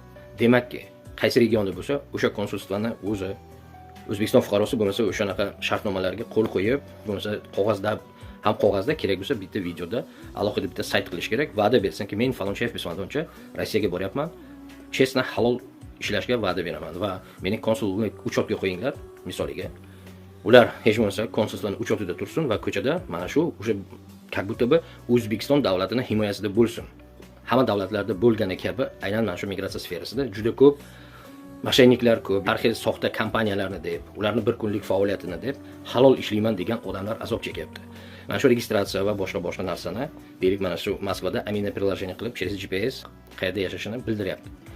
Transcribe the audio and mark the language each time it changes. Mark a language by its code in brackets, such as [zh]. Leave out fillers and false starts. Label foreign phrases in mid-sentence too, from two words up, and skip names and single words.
[uz] Demakki, qaysi regionda bo'lsa, o'sha konsulstvani o'zi O'zbekiston fuqarosi bo'lmasa o'shanaqa shartnomalarga qo'l qo'yib, bo'lmasa qog'ozda kerak bo'lsa bitta videoda alohida bitta sayt qilish kerak, va'da bersinki, men Falonchev Bismatovcha Rossiyaga boryapman, chestna halol ishlashga va'da beraman va mening konsullik uchotga qo'yinglar, misoliga. Ular hech bo'lmasa konsulstvan uchotida tursin va ko'chada mana shu o'sha [ru] как будто бы [uz] O'zbekiston davlatining himoyasida bo'lsin. Hamma davlatlarda bo'lgani kabi aynan mana shu migratsiya sferasida juda ko'p mashayniklar ko'p, har xil soxta kompaniyalarni deb, ularni bir kunlik faoliyatini deb halol ishlayman degan odamlar azob chekyapti. Mana shu registratsiya va boshqa narsani, deylik mana shu Moskvada amina приложение qilib, через GPS qayerda yashashini bildiryapti.